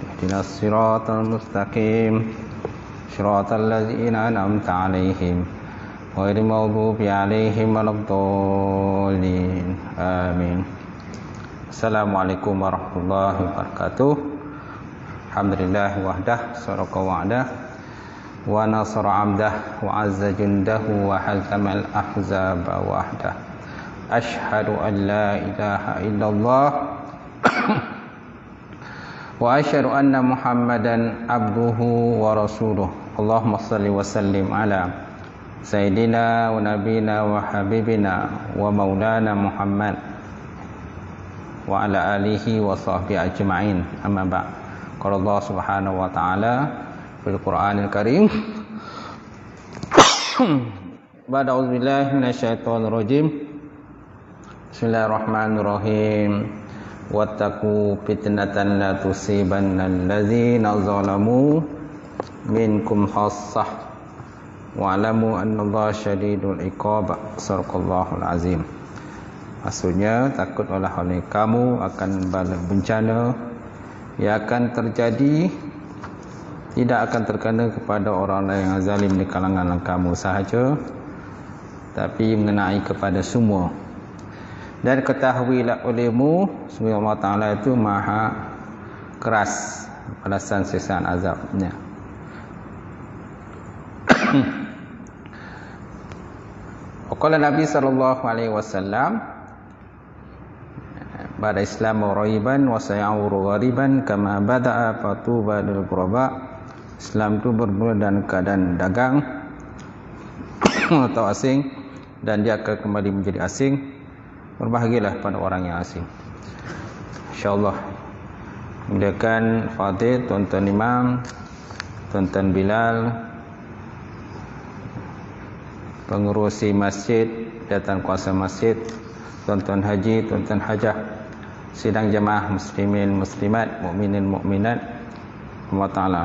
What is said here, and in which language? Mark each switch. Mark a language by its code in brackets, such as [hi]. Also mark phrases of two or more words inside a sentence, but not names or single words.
[ar] اهدنا الصراط المستقيم صراط الذين أنعمت عليهم غير المغضوب عليهم ولا الضالين. Amin. السلام عليكم ورحمة الله وبركاته. الحمد لله وحده صدق وعده ونصر عبده وأعز جنده وهزم الأحزاب وحده. أشهد أن لا إله إلا الله وأشهد أن محمدا عبده ورسوله. اللهم صل وسلم على سيدنا ونبينا وحبيبنا ومولانا محمد وعلى آله وصحبه أجمعين. أما بعد. قال الله سبحانه وتعالى في القرآن الكريم بعد أعوذ بالله من الشيطان الرجيم. بسم الله الرحمن الرحيم. واتقوا فتنة لا تصيبن الذين ظلموا منكم خاصة واعلموا أن الله شديد العقاب. صدق الله العظيم. [ms] Maksudnya, takut oleh kamu akan bencana yang akan terjadi, tidak akan terkena kepada orang lain yang zalim di kalangan kamu sahaja, tapi mengenai kepada semua. Dan ketahuilah olehmu, sungguh Allah Ta'ala itu maha keras balasan siksaan azabnya. [ar] قال النبي صلى الله عليه وسلم بدأ الإسلام غريبا وسيعود غريبا كما بدأ فطوبى للغرباء. [ms] Islam itu bermula dalam keadaan dagang atau asing, dan dia akan kembali menjadi asing. Berbahagialah pada orang yang asing. InsyaAllah. Muliakan Fadil, Tuan-Tuan Imam, Tuan-Tuan Bilal, pengurusi masjid, datang kuasa masjid, Tuan-Tuan Haji, Tuan-Tuan Hajah, sidang jemaah muslimin, muslimat, mukminin, mukminat, Allah Ta'ala.